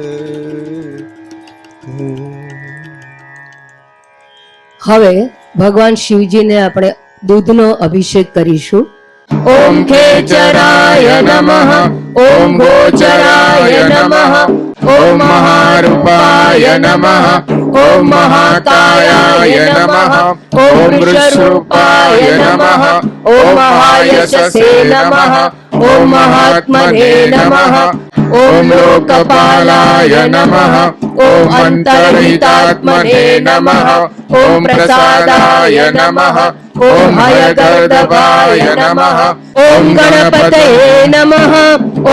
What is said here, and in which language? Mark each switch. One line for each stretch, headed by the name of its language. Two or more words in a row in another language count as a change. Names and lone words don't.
Gujarati: હવે ભગવાન શિવજીને આપણે દૂધનો અભિષેક કરીશું.
Sanskrit: ओम खेचराय नमः. ओम गोचराय नमः. ओम महारूपाय नमः. ओम महाकायाय नमः. ॐ वृषरूपाय नमः ॐ महायशसे नमः ॐ महात्मने नमः ॐ लोकपालाय नमः ॐ अन्तर्हितात्मने नमः ॐ प्रसादाय नमः ॐ हयगर्दभाय नमः ॐ गणपतये नमः ॐ